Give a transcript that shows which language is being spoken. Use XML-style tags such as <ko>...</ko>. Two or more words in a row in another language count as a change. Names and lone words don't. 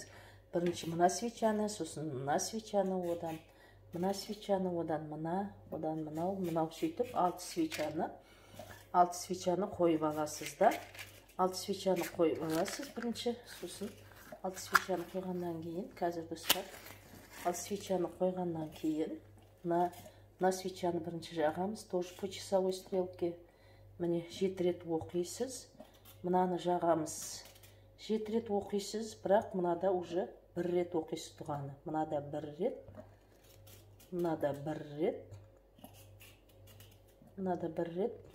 <kk>Бірінші мына свечаны, сосын мына свечаны, одан мына свечаны, одан мынау сөйтіп 6 свечаны қойып аласыз да. 6 свечаны қойып аласыз бірінші, сосын 6 свечаны қойғаннан кейін, қазір достар, 6 свечаны қойғаннан кейін, мына свечаны бірінші жағамыз,</kk> <ru>тоже по часовой стрелке.</ru> <kk>Міне 7 рет оқисыз, мынаны жағамыз. 7 рет оқисыз, бірақ мынада уже 1 рет оқисыз дұғаны. Мынада 1 рет, мынада 1 рет, мынада 1 рет.</kk>